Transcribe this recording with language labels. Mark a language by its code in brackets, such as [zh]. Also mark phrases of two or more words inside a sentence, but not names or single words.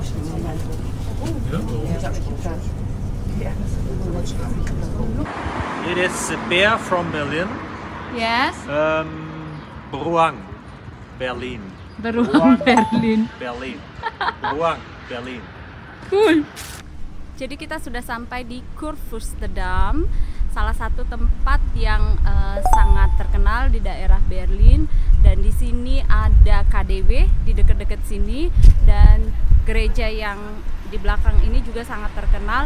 [en] It is a bear from Berlin. Yes. [id] Bruang, Berlin. Beruang Berlin. Berlin. Bruang, Berlin. [en] Cool. [id] Jadi kita sudah sampai di Kurfürstendamm, salah satu tempat yang sangat terkenal di daerah Berlin. Dan di sini ada KDW di dekat-dekat sini, dan gereja yang di belakang ini juga sangat terkenal.